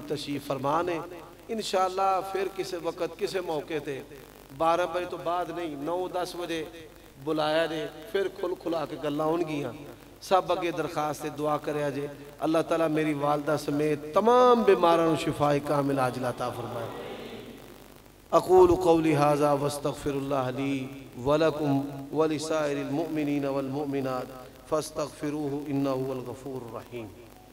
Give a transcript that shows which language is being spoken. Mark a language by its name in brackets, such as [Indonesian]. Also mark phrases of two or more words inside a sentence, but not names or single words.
[Punjabi] تشریف فرمان ہے انشاءاللہ پھر کسی وقت کسی موقعے تے 12 بجے تو بعد نہیں 9-10 بجے بلایا جے پھر کھل کھلا کے گلاں ہونگیاں سب اگے درخواست دعا کرے جے اللہ تعالیٰ میری والدہ سمیت تمام بیماراں نوں شفائے کامل عاجل عطا فرمائے [Arabic] أقول قولي هذا واستغفر الله لي و لكم و لسائر المؤمنين و المؤمنات فاستغفروه إنه هو الغفور الرحيم.